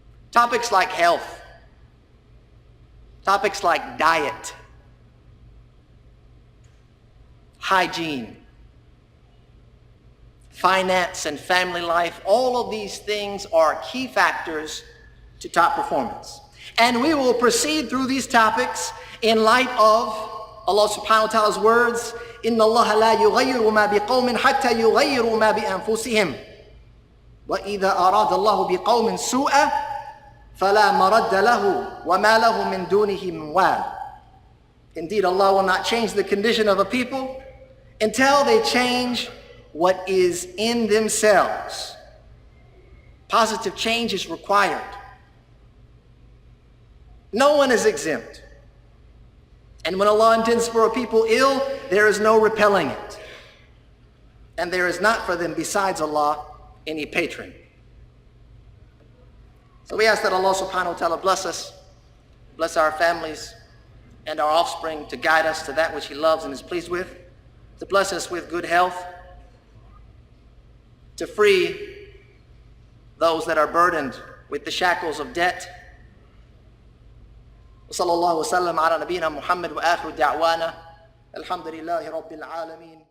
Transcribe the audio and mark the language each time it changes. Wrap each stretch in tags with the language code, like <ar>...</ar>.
<en>Topics like health. Topics like diet. Hygiene. finance and family life. All of these things are key factors to top performance. And we will proceed through these topics in light of Allah subhanahu wa ta'ala's words,</en> <ar>إِنَّ اللَّهَ لَا يُغَيِّرُ مَا بِقَوْمٍ حَتَّى يُغَيِّرُوا مَا بِأَنفُسِهِمْ وَإِذَا أَرَادَ اللَّهُ بِقَوْمٍ سُوءًا فَلَا مَرَدَّ لَهُ وَمَا لَهُ مِن دُونِهِ مِن وَالٍ.</ar> <en>Indeed, Allah will not change the condition of a people until they change what is in themselves. Positive change is required. No one is exempt. And when Allah intends for a people ill, there is no repelling it. And there is not for them, besides Allah, any patron. So we ask that Allah subhanahu wa ta'ala bless us, bless our families and our offspring, to guide us to that which He loves and is pleased with, to bless us with good health, to free those that are burdened with the shackles of debt.</en> <ar>وصلى الله وسلم على نبينا محمد وآخر دعوانا الحمد لله رب العالمين.</ar>